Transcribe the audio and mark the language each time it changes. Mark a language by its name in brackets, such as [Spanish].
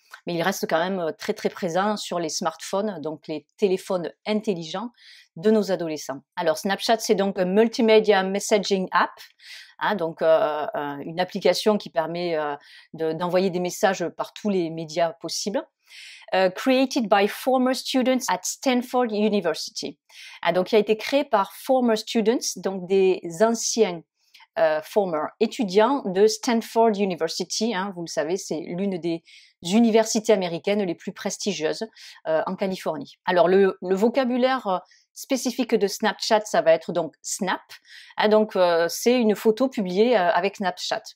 [French] Mais il reste quand même très très présent sur les smartphones, donc les téléphones intelligents de nos adolescents. Alors Snapchat, c'est donc un [English] multimedia messaging app, [French] hein, donc une application qui permet d'envoyer des messages par tous les médias possibles. [English] Created by former students at Stanford University. [French] Ah, donc il a été créé par former students, donc des anciens former étudiants de Stanford University, hein, vous le savez, c'est l'une des universités américaines les plus prestigieuses en Californie. Alors le vocabulaire spécifique de Snapchat, ça va être donc Snap, hein, donc c'est une photo publiée avec Snapchat.